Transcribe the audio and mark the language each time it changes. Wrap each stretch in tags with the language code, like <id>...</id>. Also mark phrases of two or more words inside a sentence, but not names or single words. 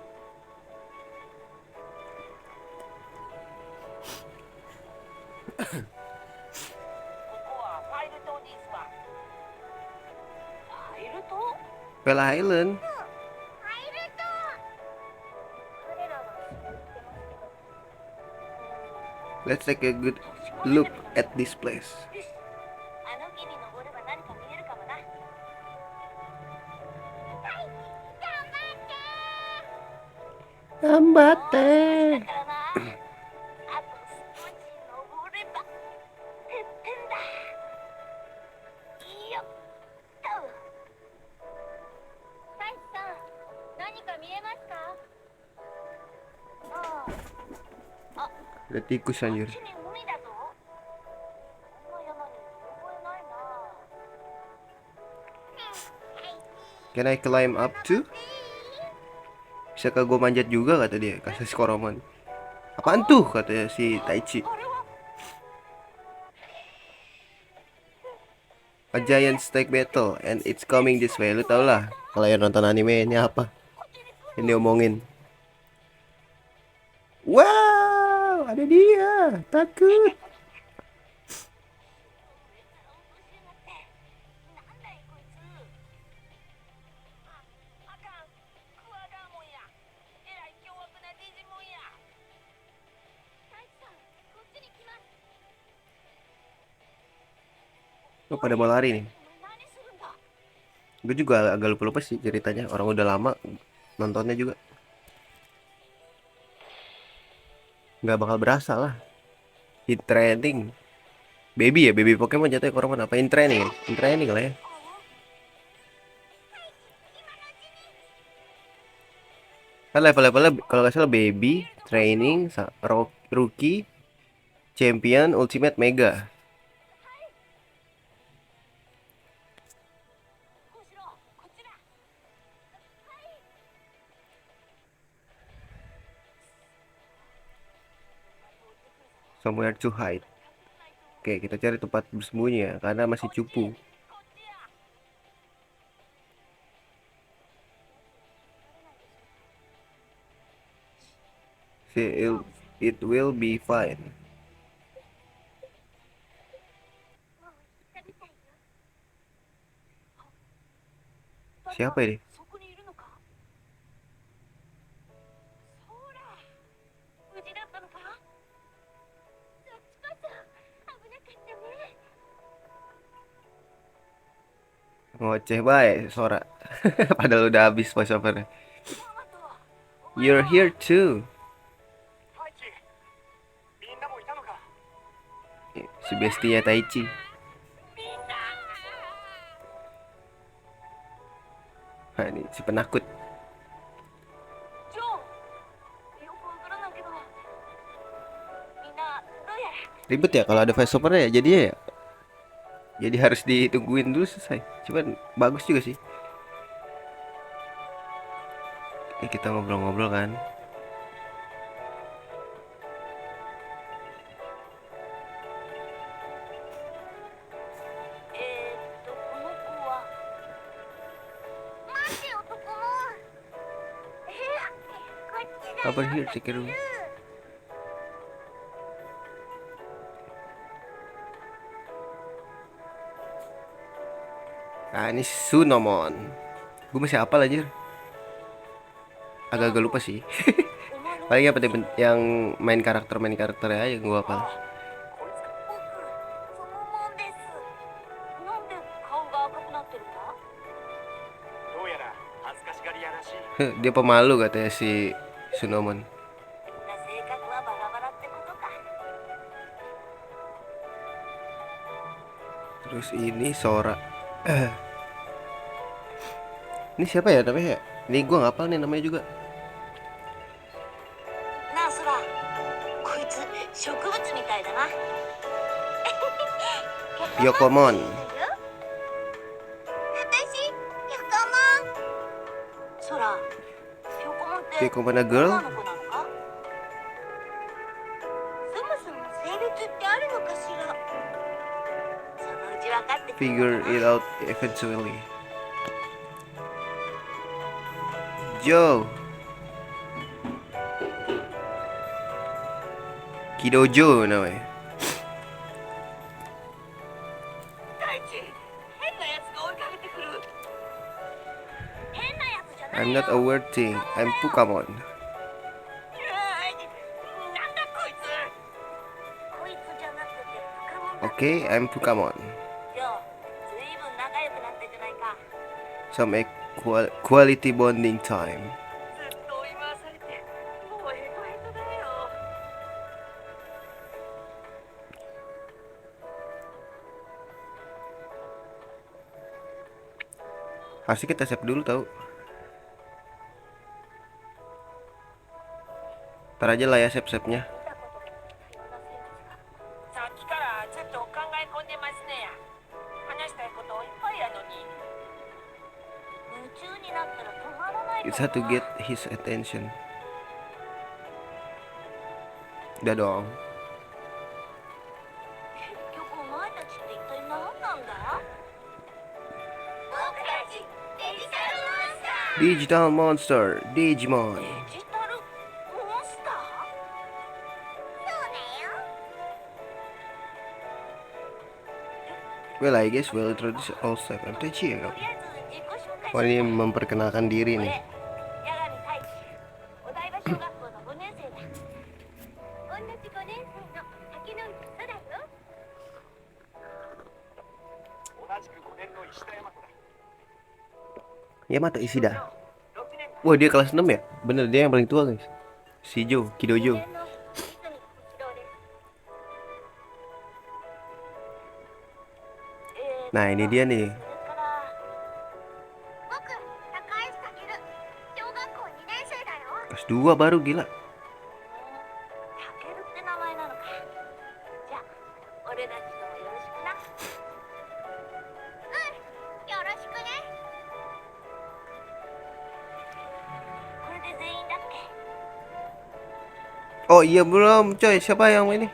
<ja>ここはファイル島ですわ。ファイル島？</ja> <en>Bella Island.</en> <ja>彼らはそう言ってますけど。</ja> <en>Let's take a good look at this place.</en> <ja>よし、あの木に登れば何か見えるかもな。はい、頑張って。もう少しだからな。あと少し登ればてっぺんだ。よっと。太一さん、何か見えますか？ああ。あ、</ja> <id>Ada tikus</id> <ja>あっ</ja> <id>anjir.</id> <ja>ちに海だぞ。こんな山に見覚えないな。</ja> <en>Can I climb up too?</en> <id>Bisakah gue manjat juga kata dia, kata si Koromon. Apaan tuh kata si Taichi.</id> <ja>あれは？</ja> <en>A giant snake battle and it's coming this way.</en> <id>Lu tau lah kalau yang nonton anime ini apa yang diomongin. Wow, ada dia. Takut.</id> <ja>なんだいこいつ。あかん、クワガーモンや。えらい凶悪なデジモンや。太一さん、こっちに来ます。</ja> <id>Oh, pada mau lari nih.</id> <ja>お前何するんだ。</ja> <id>Gue juga agak lupa-lupa sih ceritanya. Orang udah lama nontonnya juga. Nggak bakal berasa lah.</id> <en>In training.</en> <id>Baby ya, baby Pokemon jatuhnya Koromon apa?</id> <en>In training</en> <id>ya?</id> <en>In training</en> <id>lah ya. Kan level-levelnya kalau nggak salah</id> <en>baby, training, rookie, champion, ultimate, mega.</en> <ja>小四郎、こっちだ。はい。</ja> <en>Somewhere to hide.</en> <id>Oke, kita cari tempat bersembunyi ya, karena masih cupu.</id> <ja>こっちや。</ja> <en>It will be fine.</en> <ja>もう行ったみたいよ。</ja> <id>Siapa ini?</id> <ja>そこにいるのか。ほら、無事だったのか。そっちこそ危なかったね。</ja> <id>Ngoceh baik Sora. Padahal udah habis voice overnya.</id> <ja>あとは</ja> <en>You're here too.</en> <ja>ハイチ、みんなもいたのか。</ja> <id>Si bestinya Taichi.</id> <ja>みんな。</ja> <id>Nah, ini si penakut.</id> <ja>ジョー、よくわからないけど、みんなどうやら。</ja> <id>Ribet ya kalau ada voice overnya ya, jadi harus ditungguin dulu selesai. Cuman bagus juga sih. Kita ngobrol-ngobrol kan.</id> <ja>この子は。待ってよ、男も。こっちだよ。</ja> <id>Apa here Sekiru? Nah ini Sunomon. Gue masih hafal aja. Agak-agak lupa sih. Paling apa yang main karakternya aja yang gue hafal.</id> <ja>こいつか。僕、そのもんです。なんで顔が赤くなってるんだ。</ja> <id>Dia pemalu katanya si Sunomon.</id> <ja>性格はバラバラってことか。</ja> <id>Terus ini Sora. Ini siapa ya namanya ya? Ini gua nggak hafal nih namanya juga.</id> <ja>なあソラ、こいつ植物みたいだな。 Yokomon. 私、ヨコモン。ソラ、ヨコモンって</ja> <en>Yokomon a girl?</en> <ja>女の子なのか？そもそも性別ってあるのかしら。そのうち分かってくる</ja> <en>Figure</en> <ja>のか</ja> <en>it</en> <ja>な。</ja> <en>out eventually. Joe.</en> <id>Kidojo namanya.</id> <ja>大地、変なやつが追いかけてくる。変なやつじゃない</ja> <en>I'm</en> <ja>よ。</ja> <en>not a weird thing. I'm Pukamon.</en> <ja>なんだこいつ。こいつじゃなくてポカモンだ。</ja> <en>Okay, I'm Pukamon.</en> <ja>じゃあ、ずいぶん仲良くなったじゃないか。</ja> <en>Some quality bonding time.</en> <ja>ずっと追い回されて、もうヘトヘトだよ。</ja> <id>Harusnya kita save dulu tahu. Ntar aja lah ya save-save-nya.</id> <ja>さっきからずっと考え込んでますねや。話したいこといっぱいやのに。夢中になったら止まらない</ja> <en>It's</en> <ja>か</ja> <en>hard to</en> <ja>な。</ja> <en>get his attention.</en> <id>Udah dong.</id> <ja>結局お前たちって一体何なんだ？僕たちデジタルモンスター。</ja> <en>Digital Monster, Digimon.</en> <ja>デジタルモンスター？そうだよ。</ja> <en>Well, I guess we'll introduce ourselves. I'm Taichi ya,</en> <ja>とりあえず自己紹介</ja> <id>Oh, ini memperkenalkan diri</id> <ja>俺、</ja> <id>nih.</id> <ja>八神太一、お台場小学校の5年生だ。同じ5年生の竹野内空よ。同じく5年の石田大和だ。 Yamato Ishida. 6年</ja> <id>Wah, dia kelas 6 ya? Bener, dia yang paling tua guys. Si Joe, Kidojo.</id> <ja>5 年の泉小四郎です。</ja> <id>Nah, ini dia nih.</id> <ja>それから僕、高橋翔、小学校2年生だよ。</ja> <id>Kelas 2 baru, gila.</id> <ja>タケルって名前なのか。じゃあ、俺たちともよろしくな。うん、よろしくね。これで全員だっけ？</ja> <id>Oh iya belum coy, siapa yang ini?</id>